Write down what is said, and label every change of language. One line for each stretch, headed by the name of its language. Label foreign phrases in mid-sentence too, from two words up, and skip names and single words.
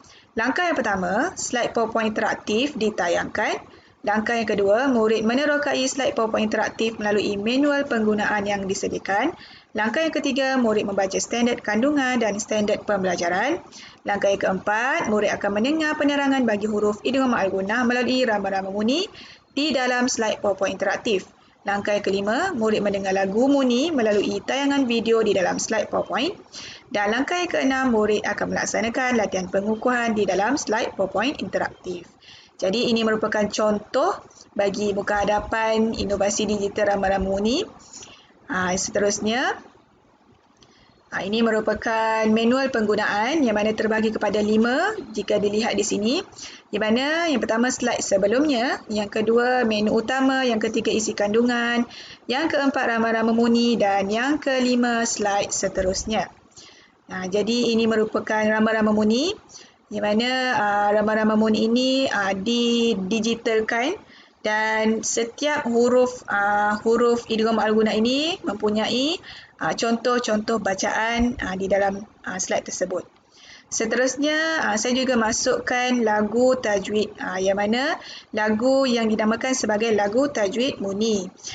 Malay: Langkah yang pertama, slide PowerPoint interaktif ditayangkan. Langkah yang kedua, murid menerokai slide PowerPoint interaktif melalui manual penggunaan yang disediakan. Langkah yang ketiga, murid membaca standard kandungan dan standard pembelajaran. Langkah yang keempat, murid akan mendengar penerangan bagi huruf
Arabic: إدغام مع الغنة
Malay: melalui rama-rama muni di dalam slide PowerPoint interaktif. Langkah yang kelima, murid mendengar lagu muni melalui tayangan video di dalam slide PowerPoint. Dan langkah yang keenam, murid akan melaksanakan latihan pengukuhan di dalam slide PowerPoint interaktif. Jadi ini merupakan contoh bagi muka hadapan inovasi digital rama-rama muni. Seterusnya, ini merupakan manual penggunaan yang mana terbagi kepada 5 jika dilihat di sini. Di mana yang pertama slide sebelumnya, yang kedua menu utama, yang ketiga isi kandungan, yang keempat rama-rama muni dan yang kelima slide seterusnya. Jadi ini merupakan rama-rama muni di mana rama-rama muni ini didigitalkan dan setiap huruf
Arabic: إدغام مع الغنة
Malay: ini mempunyai contoh-contoh bacaan di dalam slide tersebut. Seterusnya, saya juga masukkan lagu tajwid yang mana lagu yang dinamakan sebagai lagu tajwid muni.